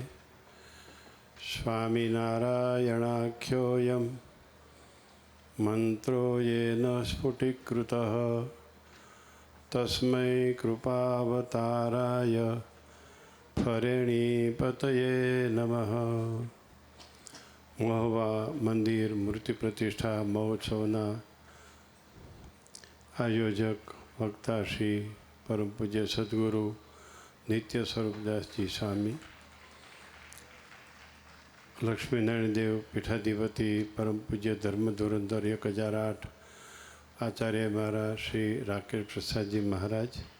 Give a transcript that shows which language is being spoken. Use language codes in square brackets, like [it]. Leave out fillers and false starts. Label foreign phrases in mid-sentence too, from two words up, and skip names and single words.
[sa] स्वामिनारायणाख्योऽयं मन्त्रो येन स्फुटीकृतः तस्मै कृपावताराय फरेणीपतये नमः। [gu] મહુવા મંદિર મૂર્તિ પ્રતિષ્ઠા મહોત્સવના આયોજક વક્તા શ્રી પરમ પૂજ્ય સદગુરુ નિત્ય સ્વરૂપદાસજી સ્વામી, લક્ષ્મીનારાયણ દેવ પીઠાધિપતિ પરમ પૂજ્ય ધર્મ ધુરંધર 1008 આચાર્ય મારા શ્રી રાકેશ પ્રસાદજી મહારાજ,